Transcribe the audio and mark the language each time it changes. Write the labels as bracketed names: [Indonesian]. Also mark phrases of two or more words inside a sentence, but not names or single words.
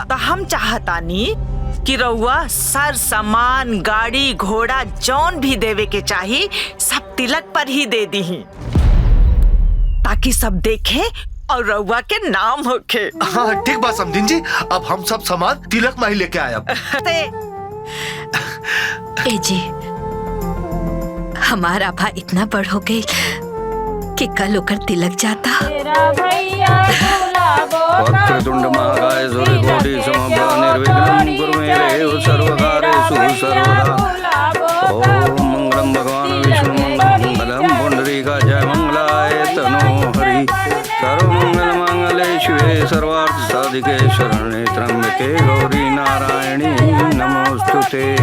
[Bhojpuri] तो हम चाहतानी कि रउआ सर सामान गाड़ी घोड़ा जौन भी देवे के चाही सब तिलक पर ही दे दी, ताकि सब देखे और रउआ के नाम होखे। हाँ ठीक बात समझिन जी, अब हम सब सामान तिलक माही लेके आया। ए जी, हमारा भा इतना बड़ हो गई कि कल होकर तिलक जाता। [Sanskrit] वक्रतुंड महाकाय सूर्यकोटि समप्रभा निर्विघ्नं कुरु मे देव सर्वकार्येषु सर्वदा। ओम मंगलम भगवान विष्णु मंगलम पुंडरीकाय मंगलाय तनो हरि। सर्वमंगल मांगल्ये शिवे सर्वार्थ साधिके शरण्ये त्र्यंबके गौरी नारायणी नमोस्तुते।